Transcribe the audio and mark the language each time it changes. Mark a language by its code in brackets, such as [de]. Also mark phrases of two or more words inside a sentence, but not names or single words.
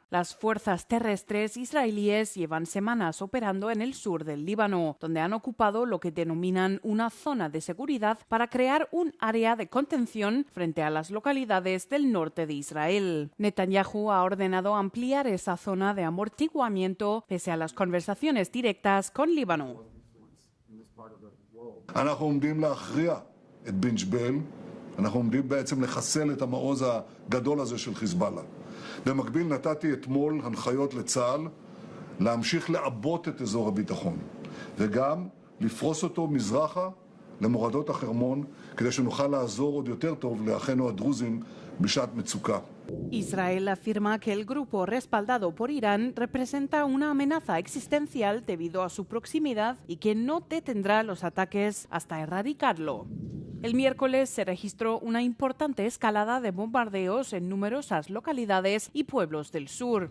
[es] Las fuerzas terrestres israelíes llevan semanas operando en el sur del Líbano, donde han ocupado lo que denominan una zona de seguridad para crear un área de contención frente a las localidades del norte de Israel. Netanyahu ha ordenado ampliar esa zona de amortiguamiento pese a las conversaciones directas con Líbano. [he] אנחנו עומדים להכריע את בן ג'בייל, אנחנו עומדים בעצם לחסל את המעוז הגדול הזה של חיזבאללה. במקביל נתתי אתמול הנחיות לצה"ל להמשיך לעבות את אזור הביטחון וגם לפרוס אותו מזרחה למורדות החרמון כדי שנוכל לעזור עוד יותר טוב לאחינו הדרוזים בשעת מצוקה. [es] Israel afirma que el grupo respaldado por Irán representa una amenaza existencial debido a su proximidad y que no detendrá los ataques hasta erradicarlo. El miércoles se registró una importante escalada de bombardeos en numerosas localidades y pueblos del sur.